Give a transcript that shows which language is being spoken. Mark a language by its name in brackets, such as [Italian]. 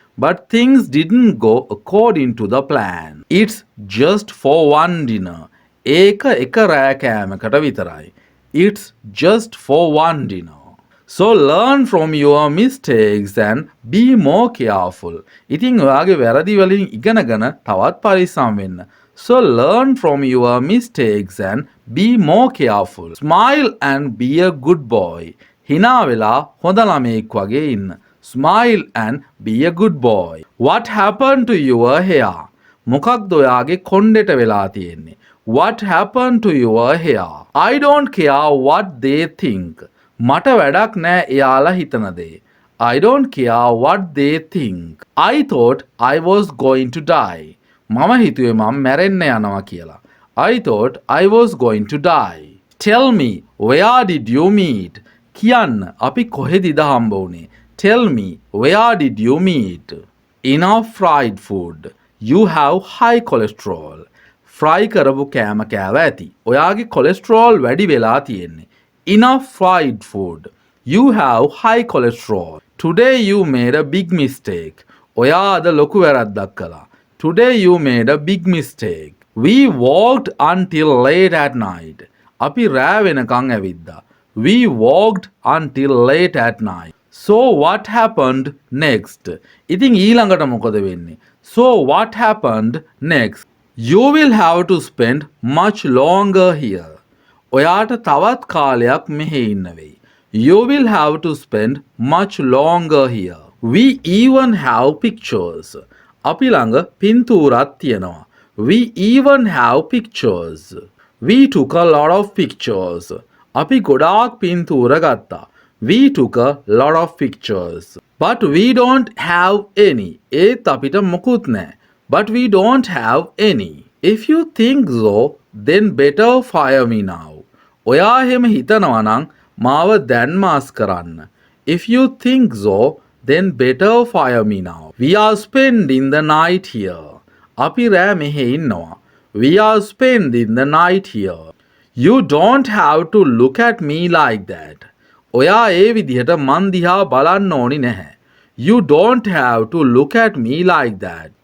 [English] But things didn't go according to the plan. It's just for one dinner. [Sinhala] ඒක එක රෑ කෑමකට විතරයි. [English] It's just for one dinner. So learn from your mistakes and be more careful. [Sinhala] ඉතින් ඔයාගේ වැරදි වලින් ඉගෙනගෙන තවත් පරිස්සම් වෙන්න. [English] So learn from your mistakes and be more careful. Smile and be a good boy. [Sinhala] හිනා වෙලා හොඳ ළමයෙක් වගේ ඉන්න. [English] Smile and be a good boy. What happened to your hair? [Sinhala] මොකක්ද ඔයාගේ කොණ්ඩෙට වෙලා තියෙන්නේ? [English] What happened to your hair? I don't care what they think. [Sinhala] මට වැඩක් නෑ එයාලා හිතන දේ. [English] I don't care what they think. I thought I was going to die. [Sinhala] මම හිතුවේ මම මැරෙන්න යනවා කියලා. [English] I thought I was going to die. Tell me, where did you meet? [Sinhala] කියන්න අපි කොහෙදද හම්බ වුණේ? [English] Tell me, where did you meet? Enough fried food. You have high cholesterol. [Sinhala] Fry කරපු කෑම කෑව ඇති. ඔයාගේ cholesterol වැඩි වෙලා තියෙන්නේ. [English] Enough fried food. You have high cholesterol. Today you made a big mistake. [Sinhala] ඔයා අද ලොකු වැරද්දක් කළා. [English] Today you made a big mistake. We walked until late at night. [Sinhala] අපි රෑ වෙනකන් ඇවිද්දා. [English] We walked until late at night. So what happened next? [Sinhala] ඉතින් ඊළඟට මොකද වෙන්නේ? [English] So what happened next? You will have to spend much longer here. [Sinhala] ඔයාට තවත් කාලයක් මෙහෙ ඉන්න වෙයි. [English] You will have to spend much longer here. We even have pictures. [Sinhala] අපි ළඟ පින්තූරක් තියෙනවා. [English] We even have pictures. We took a lot of pictures. [Sinhala] අපි ගොඩාක් පින්තූර ගත්තා. [English] We took a lot of pictures. But we don't have any. [Sinhala] ඒත් අපිට මොකුත් නැහැ. [English] But we don't have any. If you think so, then better fire me now. [Sinhala] ඔයා එහෙම හිතනවා නම් මාව දැන් මාස් කරන්න. [English] If you think so, then better fire me now. We are spending the night here. [Sinhala] අපි රෑ මෙහෙ ඉන්නවා. [English] We are spending the night here. You don't have to look at me like that. [Sinhala] ඔයා ඒ විදිහට මන් දිහා බලන්න ඕනි නැහැ. [English] You don't have to look at me like that.